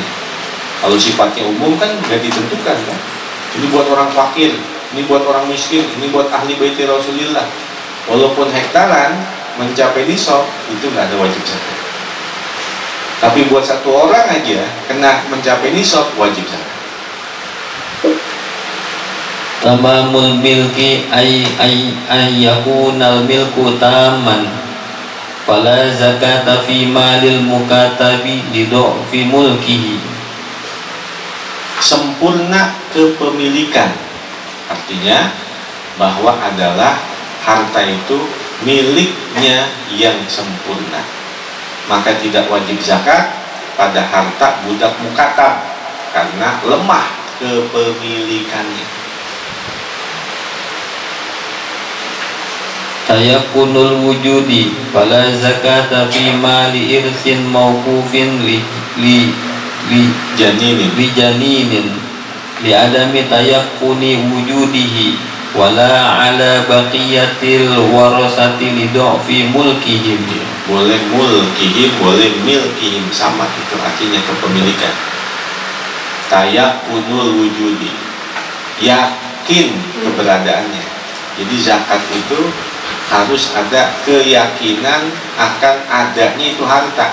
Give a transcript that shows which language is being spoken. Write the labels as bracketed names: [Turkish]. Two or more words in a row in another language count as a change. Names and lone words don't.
[Indonesian] Kalau sifatnya umum kan nggak ditentukan kan. Ini buat orang fakir, ini buat orang miskin, ini buat ahli baiti Rasulullah. Walaupun hektaran mencapai nisab, itu nggak ada wajib zakat. Tapi buat satu orang aja kena mencapai nisab, wajib zakat. [Arabic] تمام الملك أي يكون الملك تاما. فلا زكاة في مال المكاتب لضعف ملكه. [Indonesian] Sempurna kepemilikan artinya bahwa adalah harta itu miliknya yang sempurna. Maka tidak wajib zakat pada harta budak mukatab karena lemah kepemilikannya. [Arabic] تيقن الوجود فلا زكاة في مال إرث موقوف لجنين لعدم تيقن وجوده ولا على بقية الورثة لضعف ملكهم. [Indonesian] Boleh mulkihim, boleh milkihim, sama itu artinya kepemilikan. [Arabic] تيقن الوجود, [Indonesian] yakin keberadaannya. Jadi zakat itu harus ada keyakinan akan adanya itu harta.